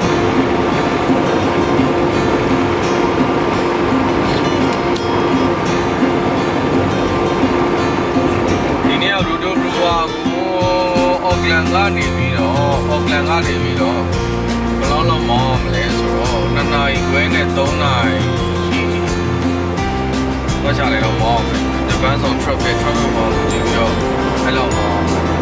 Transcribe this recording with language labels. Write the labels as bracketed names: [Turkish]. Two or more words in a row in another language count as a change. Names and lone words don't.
[Burmese] ဒီနေ့ရိုဒိုဘရိုကိုအော့ကလန်ကနေပြီးတော့ဘယ်လောက်မောင်းမလဲဆိုတော့2 နာရီခွဲနဲ့3 နာရီဘာချလိုက်တော့မောင်းမယ် [English] depends on traffic [Burmese] မောင်းကြည့်ပြီးတော့အဲ့လောက်မောင်း